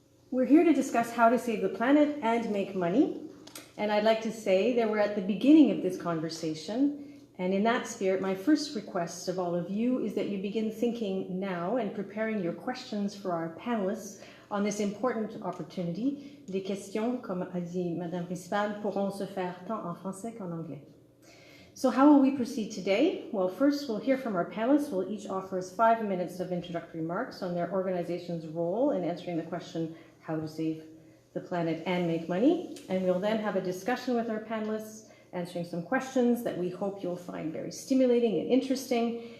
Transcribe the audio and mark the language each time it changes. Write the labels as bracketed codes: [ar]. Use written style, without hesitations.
[en] We're here to discuss how to save the planet and make money. And I'd like to say that we're at the beginning of this conversation. And in that spirit, my first request of all of you is that you begin thinking now and preparing your questions for our panelists on this important opportunity. [fr] Les questions, comme a dit Madame Rispal, pourront se faire tant en français qu'en anglais. [en] So how will we proceed today? Well, first we'll hear from our panelists. We'll each offer us 5 minutes of introductory remarks on their organization's role in answering the question, how to save the planet and make money. And we'll then have a discussion with our panelists, answering some questions that we hope you'll find very stimulating and interesting.